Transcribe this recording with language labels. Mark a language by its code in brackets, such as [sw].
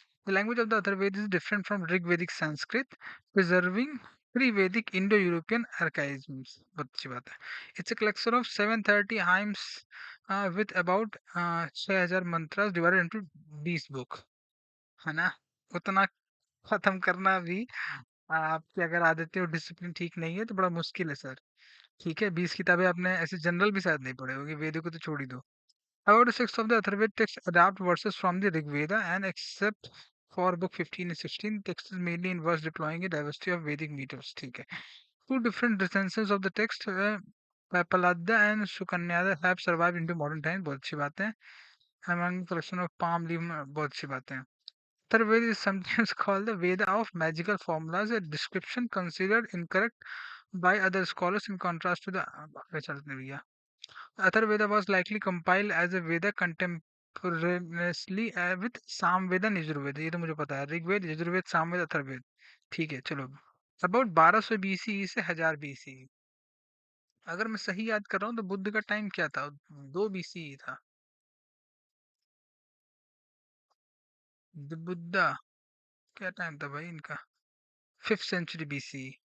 [en] The language of the Atharvaved is different from Rig Vedic Sanskrit, preserving pre-Vedic Indo-European archaisms। [hi] बहुत अच्छी बात है। [en] It's a collection of 730 hymns with about 6000 mantras divided into 20 book, है ना। [hi] उतना खत्म करना भी आपकी अगर आदतें और डिसिप्लिन ठीक नहीं है तो बड़ा मुश्किल है सर। ठीक है, 20 किताबें आपने ऐसे जनरल भी शायद नहीं पढ़े होगी, वेदों को तो छोड़ ही दो। [en] However, six of the Atharvaved texts adapt verses from the Rig Veda, and except for book 15 and 16, text is mainly in verse deploying a diversity of Vedic meters। ठीक है, two different recensions of the text, Papaladya and Sukanyada, have survived into modern times। [hi] बहुत अच्छी बात है। [en] Among collection of palm leaf, [hi] बहुत अच्छी बात है। [en] Atharvaved is sometimes called the Veda of magical formulas, a description considered incorrect by other scholars in contrast to the [hi] आगे चलते हैं भैया। [en] Atharvaveda was likely compiled as a Veda contemporaneously with Samveda and Yajurveda। [hi] ये तो मुझे पता है, ऋग्वेद, यजुर्वेद, सामवेद, अथर्ववेद। ठीक है, चलो। अबाउट 1200 बीसीई से 1000 बीसीई, अगर मैं सही याद कर रहा हूँ तो बुद्ध का टाइम क्या था? 2 बीसीई था। बुद्धा क्या टाइम था भाई इनका? 5th century BCE.